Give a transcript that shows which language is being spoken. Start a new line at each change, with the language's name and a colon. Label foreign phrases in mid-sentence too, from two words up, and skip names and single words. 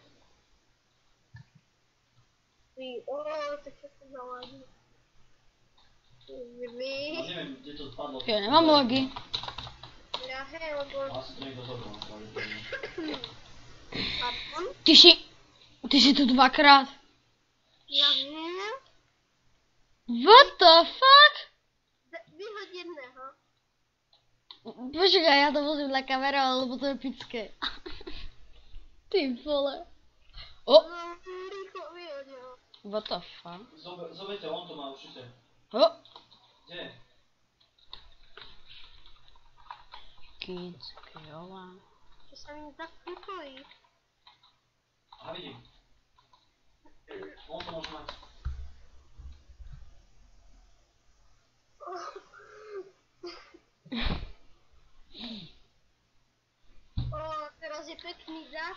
Slovak: Tak čo to zaladí. No neviem, kde to spadlo. Ja nemám logy. Ja hej, lebo... Asi to niekto zobral. Pardon? Ty si tu dvakrát. Ja viem.
English: What the fuck?
Slovak: Vyhoď jedného. Počkaj, ja to musím na kameru, lebo to je pické. Ty vole. O! No, rýchlo vyhoď ho.
English: What the fuck?
Slovak: Zoberte, on to má určite. O! Kde? Kids, kjola. Čo sa mi tak nepojí. A vidím. On to môže mať. Teraz je pekný dáš.